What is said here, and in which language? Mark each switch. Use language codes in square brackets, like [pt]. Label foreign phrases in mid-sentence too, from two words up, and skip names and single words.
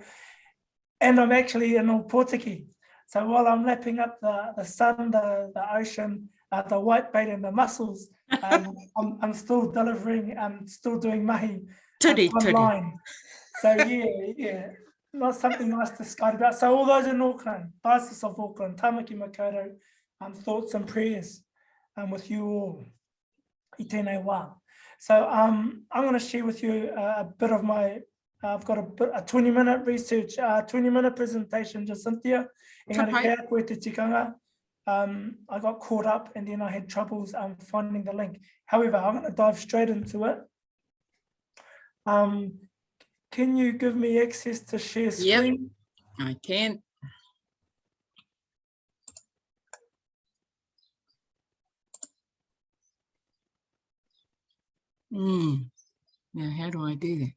[en] And I'm actually in Opotiki. So while I'm lapping up the sun, the ocean, the white bait and the mussels, I'm still delivering, I'm still doing mahi online. So yeah, not something nice to skate about. So all those in Auckland, Diocese of Auckland, Tamaki Makaurau, thoughts and prayers with you all. [mi] I tēnei wā. [en] So I'm going to share with you a bit of my, I've got a 20-minute research, 20-minute presentation, just Cynthia. [mi] Engari kea koe te tikanga. [en] I got caught up and then I had troubles finding the link. However, I'm going to dive straight into it. Can you give me access to share Yep. screen? I can. Now, how do I do that?